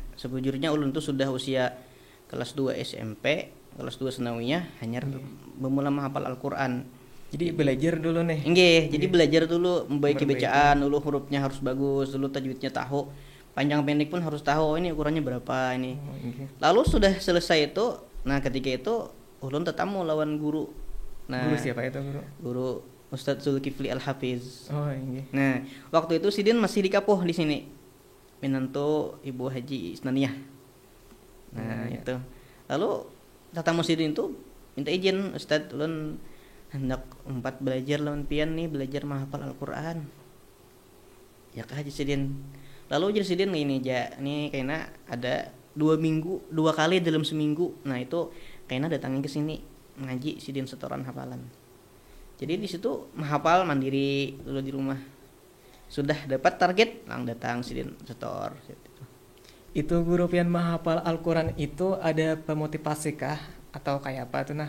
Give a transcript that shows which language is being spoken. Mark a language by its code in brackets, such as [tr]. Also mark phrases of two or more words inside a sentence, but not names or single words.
[bjn] Sebujurnya ulun tuh sudah usia kelas 2 SMP, kelas 2 sanawiyah hanya memulai menghafal Al-Qur'an. Jadi belajar dulu nih. Nggih, jadi belajar dulu membaiki Memperbaiki. bacaan, dulu hurufnya harus bagus, dulu tajwidnya tahu. Panjang pendek pun harus tahu, oh, ini ukurannya berapa ini. Oh, nggih. Lalu sudah selesai itu, nah ketika itu ulun tetamu lawan guru. Nah, Guru siapa itu Guru? Guru Ustadz Zulkifli Al-Hafiz. Oh nggih. Nah, waktu itu Sidin masih di Kapuh di sini. Minantu Ibu Haji Isnaniyah. Nah, Iya. itu. Lalu tatamu Sidin itu minta izin, Ustadz ulun hendak empat belajar lawan pian nih, belajar menghafal Al-Qur'an. Ya kah Sidin. Lalu Sidin ini aja nih kayaknya ada 2 minggu 2 kali dalam seminggu. Nah itu kayaknya datangin ke sini ngaji Sidin setoran hafalan. Jadi di situ menghafal mandiri dulu di rumah. Sudah dapat target, lang datang Sidin setor. Itu guru pian menghafal Al-Quran itu ada pemotivasi kah atau kayak apa tuh nah?